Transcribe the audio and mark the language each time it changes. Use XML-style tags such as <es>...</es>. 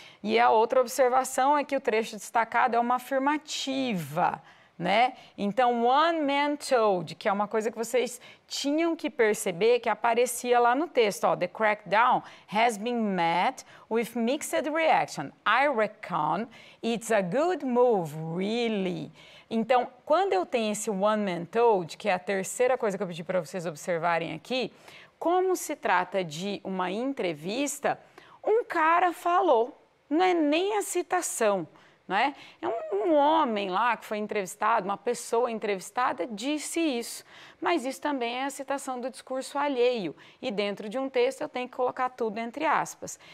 <pt>E a outra observação é que o trecho destacado é uma afirmativa, né? Então,</pt> <en>one man told,</en> <pt>que é uma coisa que vocês tinham que perceber que aparecia lá no texto, ó,</pt> <en>the crackdown has been met with mixed reaction. I reckon it's a good move, really.</en> <pt>Então, quando eu tenho esse</pt> <en>one man told,</en> <pt>que é a terceira coisa que eu pedi para vocês observarem aqui, como se trata de uma entrevista, um cara falou, não é nem a citação. Não é? É um homem lá que foi entrevistado, uma pessoa entrevistada disse isso, mas isso também é a citação do discurso alheio e dentro de um texto eu tenho que colocar tudo entre aspas.</pt>